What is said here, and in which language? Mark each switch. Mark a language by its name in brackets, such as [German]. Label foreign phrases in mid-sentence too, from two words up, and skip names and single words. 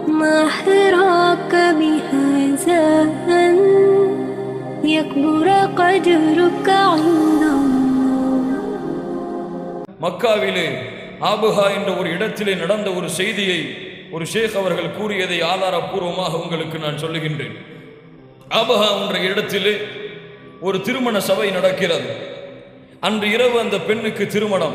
[Arabic] ما حراك بهذا أن يكبر قدرك عند الله. [Tamil] மக்காவிலே ஆபுஹா என்ற ஒரு இடத்திலே நடந்த ஒரு செய்தியை ஒரு ஷேக் அவர்கள் கூறியதை ஆதாரபூர்வமாக உங்களுக்கு நான் சொல்லுகின்றேன். ஆபுஹா என்ற இடத்திலே ஒரு திருமண சபை நடக்கிறது. அன்று இரவு அந்த பெண்ணுக்கு திருமணம்.